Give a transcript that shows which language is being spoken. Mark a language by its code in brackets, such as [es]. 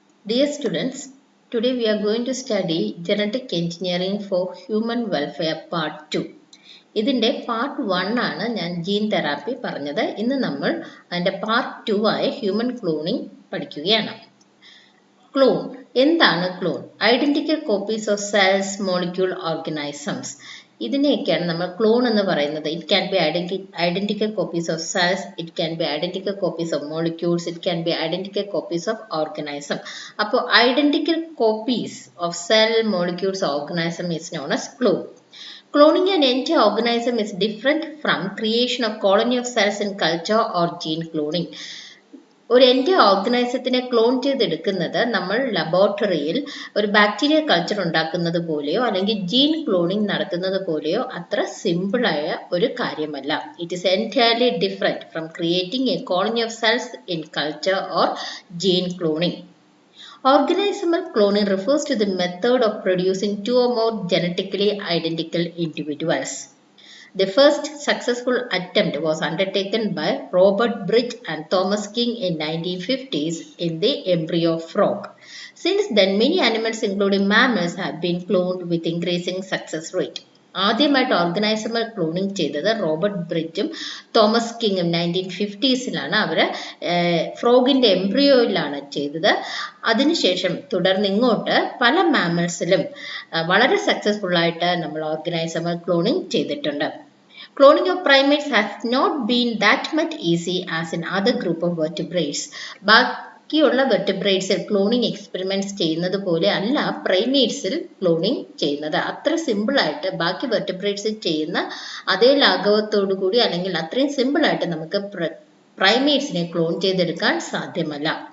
[en] Dear students, today we are going to study Genetic Engineering for Human Welfare Part 2. [ml] ഇതിൻ്റെ part 1 ആണ് ഞാൻ gene therapy പറഞ്ഞത്. ഇന്ന് നമ്മൾ അതിൻ്റെ പാർട്ട് 2 ആയ ഹ്യൂമൻ ക്ലോണിംഗ് പഠിക്കുകയാണ്. ക്ലോൺ എന്താണ് clone? [en] Identical copies of cells, molecule, organisms. [ml] ഇതിനെയൊക്കെയാണ് നമ്മൾ ക്ലോൺ എന്ന് പറയുന്നത്. [en] It can be identical copies of cells, it can be identical copies of molecules, it can be identical copies of organism. അപ്പോൾ identical copies of cell, molecules, organism is known as clone. Cloning an entire organism is different from creation of colony of cells in culture or gene cloning. [ml] ഒരു എൻ്റെ ഓർഗനൈസത്തിനെ clone ചെയ്തെടുക്കുന്നത് നമ്മൾ ലബോറട്ടറിയിൽ ഒരു bacteria culture ഉണ്ടാക്കുന്നത് പോലെയോ അല്ലെങ്കിൽ ജീൻ ക്ലോണിംഗ് നടത്തുന്നത് പോലെയോ അത്ര സിമ്പിളായ ഒരു കാര്യമല്ല. [en] It is entirely different from creating a colony of cells in culture or gene cloning. Organismal cloning refers to the method of producing two or more genetically identical individuals. The first successful attempt was undertaken by Robert Bridge and Thomas King in 1950s in the embryo frog. Since then, many animals, including mammals, have been cloned with increasing success rate. [ml] ആദ്യമായിട്ട് ഓർഗനൈസമൽ cloning ചെയ്തത് Robert ബ്രിഡ്ജും Thomas കിങ്ങും 1950സിലാണ്. അവർ ഫ്രോഗിൻ്റെ എംബ്രിയോയിലാണ് ചെയ്തത്. അതിനുശേഷം തുടർന്ന് ഇങ്ങോട്ട് പല മാമൽസിലും വളരെ സക്സസ്ഫുള്ളായിട്ട് നമ്മൾ ഓർഗനൈസമൽ cloning ചെയ്തിട്ടുണ്ട്. [en] Cloning of primates has not been that much easy as in other group of vertebrates. [ml] ബാക്കിയുള്ള വെർട്ടിബ്രേറ്റ്സിൽ ക്ലോണിങ് എക്സ്പെരിമെന്റ്സ് ചെയ്യുന്നത് പോലെ അല്ല പ്രൈമേറ്റ്സിൽ ക്ലോണിങ് ചെയ്യുന്നത്. അത്ര സിമ്പിളായിട്ട് ബാക്കി വെർട്ടിബ്രേറ്റ്സിൽ ചെയ്യുന്ന അതേ ലാഘവത്തോടു കൂടി അല്ലെങ്കിൽ അത്രയും സിമ്പിളായിട്ട് നമുക്ക് പ്രൈമേറ്റ്സിനെ ക്ലോൺ ചെയ്തെടുക്കാൻ സാധ്യമല്ല.